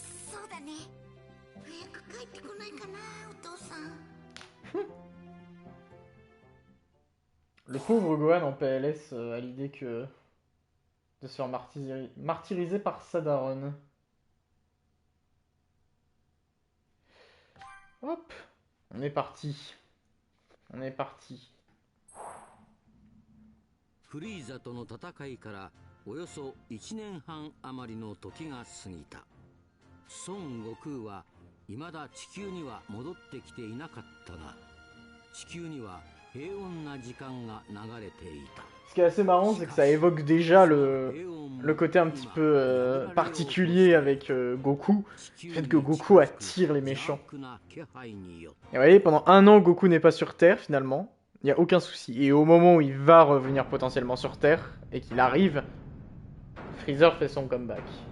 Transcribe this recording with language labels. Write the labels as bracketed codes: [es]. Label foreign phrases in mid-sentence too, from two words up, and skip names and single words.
[fr] Le pauvre Gohan en PLS à l'idée que de se faire martyriser par Sadaron. Hop, on est parti. On est parti. [ja] フリーザとの戦いからおよそ1年半余りの時が過ぎた。孫悟空は未だ地球には戻ってきていなかったが、地球には平穏な時間が流れていた。 [fr] Ce qui est assez marrant, c'est que ça évoque déjà le côté un petit peu particulier avec Goku. Le fait que Goku attire les méchants. Et vous voyez, pendant un an, Goku n'est pas sur Terre finalement. Il n'y a aucun souci. Et au moment où il va revenir potentiellement sur Terre, et qu'il arrive, Freezer fait son comeback.